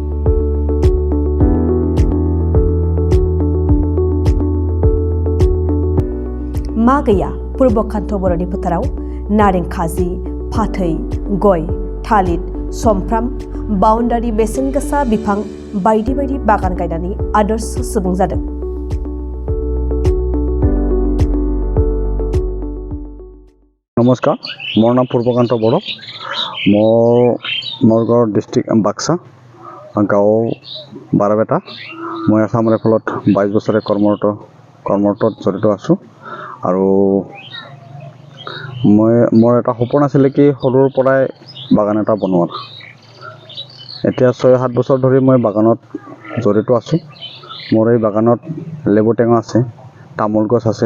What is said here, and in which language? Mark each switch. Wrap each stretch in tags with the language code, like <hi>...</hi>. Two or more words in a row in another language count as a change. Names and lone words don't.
<brx>मा गैया पुर्बकान्त बर'नि फोथाराव? नारें खाजि, फाथै, गय, थालिर, समफ्राम, बाउन्डारि बेसेन गोसा बिफां बायदि बायदि बागान गायनानै आदर्श सुबुं जादों।</brx> <as>নমস্কাৰ, মোৰ নাম পুৰ্বকান্ত বৰ'। মোৰ গাঁও ডিষ্ট্ৰিক্ট বাক্সা, গাঁও বাৰপেটা। মই আসাম ৰাইফলত 22 বছৰে কৰ্মৰত জড়িত আছোঁ। আৰু মোৰ এটা সপোন আছিলে কি সৰুৰ পৰাই বাগান এটা বনোৱাৰ। এতিয়া 6-7 বছৰ ধৰি মই বাগানত জড়িত আছোঁ। মোৰ এই বাগানত লেবু টেঙা আছে, তামোল গছ আছে।</as>